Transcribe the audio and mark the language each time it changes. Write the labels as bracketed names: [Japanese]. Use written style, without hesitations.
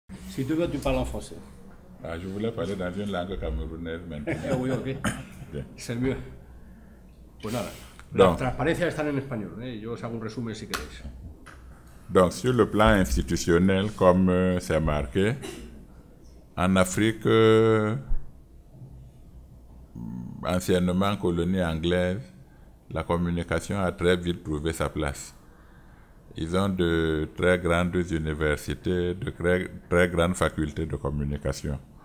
[French] Si tu veux, tu parles en français. Ah, je voulais parler dans une langue camerounaise maintenant. Oui, ok. Bien. [Spanish] Es el mío. Pues nada, No. las transparencias están en español, ¿eh? Yo os hago un resumen si queréis. [French] Donc, sur le plan institutionnel, comme c'est marqué, en Afrique, anciennement colonie anglaise, la communication a très vite trouvé sa place. Ils ont de très grandes universités, de très grandes facultés de communication.